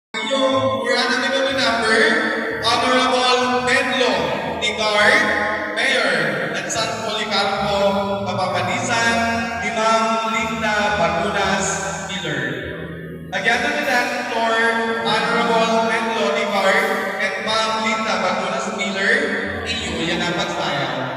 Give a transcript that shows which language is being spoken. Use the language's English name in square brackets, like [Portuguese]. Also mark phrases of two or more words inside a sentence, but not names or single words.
[English] We're at the committee number, Honorable Pedro Tigard, Mayor, at San Policarpo, Kapapanisan, ni Ma'am Linda Bagunas Miller. Again, to the dance floor, Honorable Pedro Tigard and Ma'am Linda Bagunas Miller, [Waray] iyo yan ang pagsayaw.